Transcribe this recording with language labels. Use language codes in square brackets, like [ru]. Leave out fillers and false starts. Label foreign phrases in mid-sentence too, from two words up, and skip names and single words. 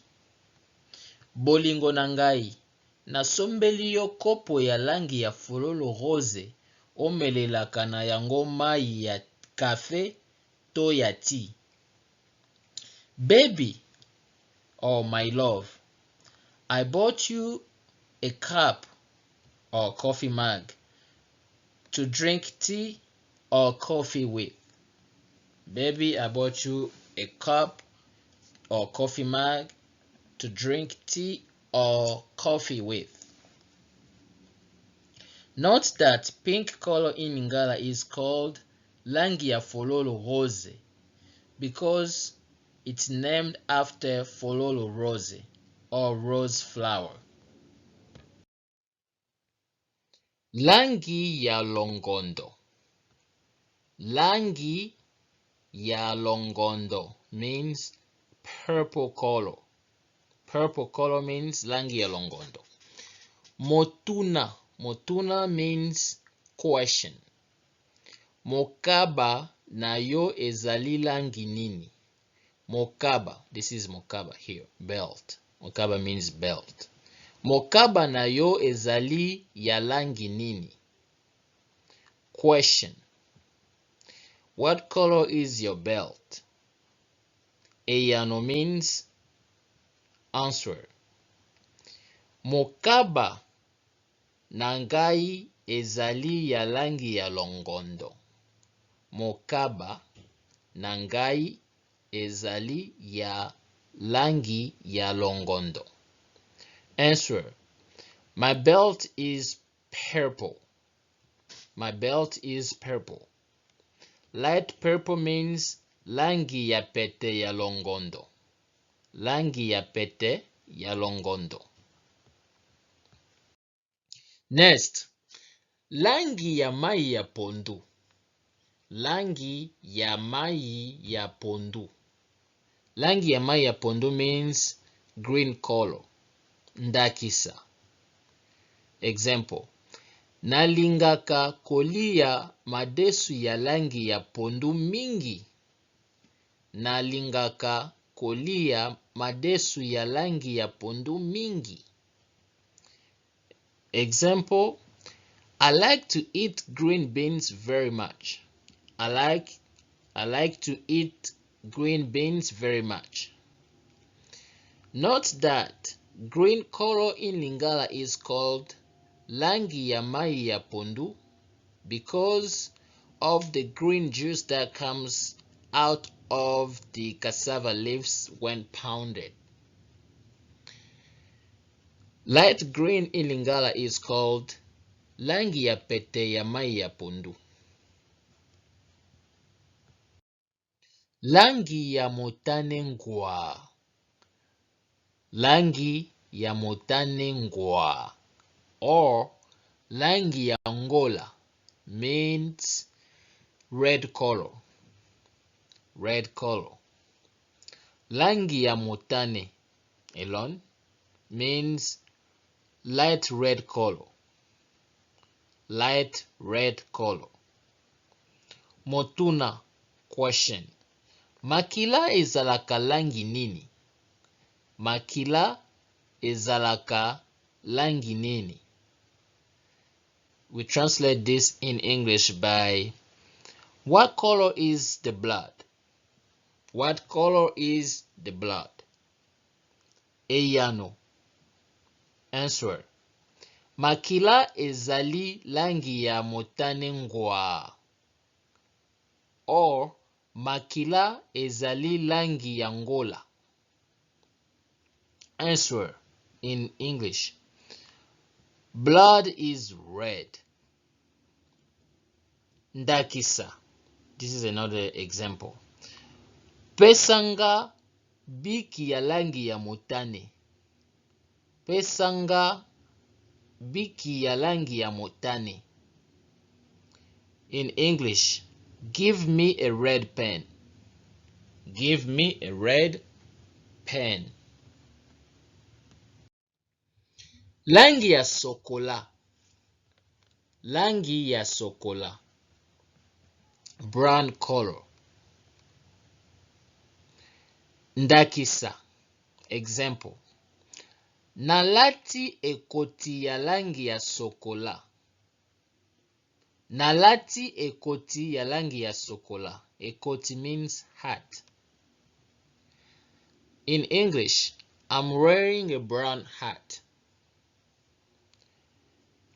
[ln] Bolingo na ngai, nasombeli yo kopo ya langi ya fololo rose, omelelaka na yango mai ya kafe to ya ti. [en] Baby, oh my love, I bought you a cup or coffee mug to drink tea or coffee with. Baby, I bought you a cup or coffee mug to drink tea or coffee with. Note that pink color in Lingala is called [ln] Langi ya Fololo Rose [en] because it's named after [ln] Fololo Rose [en] or rose flower. [ln] Langi ya Longondo. Langi ya Longondo [en] means purple color. Purple color means [ln] Langi ya Longondo. Motuna. Motuna [en] means question. [ln] Mokaba na yo ezali langi nini? Mokaba, [en] this is mokaba here, belt. Mokaba means belt. [ln] Mokaba na yo ezali ya langi nini? [en] Question. What color is your belt? Eyano means answer. [ln] Mokaba na ngai ezali ya langi ya longondo. Mokaba na ngai ezali ya langi ya longondo. [en] Answer. My belt is purple. My belt is purple. Light purple means [ln] langi ya pete ya longondo. Langi ya pete ya longondo. Next, langi ya mai ya pondu. Langi ya mai ya pondu. Langi ya mai ya pondu [en] means green color. [ln] Ndakisa. Example. Nalingaka kolia madesu ya langi ya pondu mingi. Nalingaka kolia madesu ya langi ya pondu mingi. [en] Example. I like to eat green beans very much. I like to eat green beans very much. Note that green color in Lingala is called [ln] Langi ya mai ya pondu [en] because of the green juice that comes out of the cassava leaves when pounded. Light green in Lingala is called [ln] Langi ya pete ya mai ya pondu. Langi ya motane ngwa. Langi ya motane ngwa or langi ya Angola [en] means red color. Red color. [ln] Langi ya motane [en] alone means light red color. Light red color. [ln] Motuna question. Makila ezalaka langi nini? Makila ezalaka langi nini? [en] We translate this in English by what color is the blood? What color is the blood? [ln] Eyano. Answer. Makila ezali langi ya motane ngwa or makila ezali langi ya Angola. [en] Answer in English. Blood is red. [ln] Ndakisa. [en] This is another example. [ln] Pesanga biki ya langi ya motane. Pesanga biki ya langi ya motane. [en] In English, give me a red pen. Give me a red pen. [ln] Langi ya sokola. Langi ya sokola. [en] Brown color. [ln] Ndakisa. [en] Example. [ln] Nalati ekoti ya langi ya sokola. Nalati ekoti ya langi ya sokola. [en] Ekoti means hat. In English, I'm wearing a brown hat.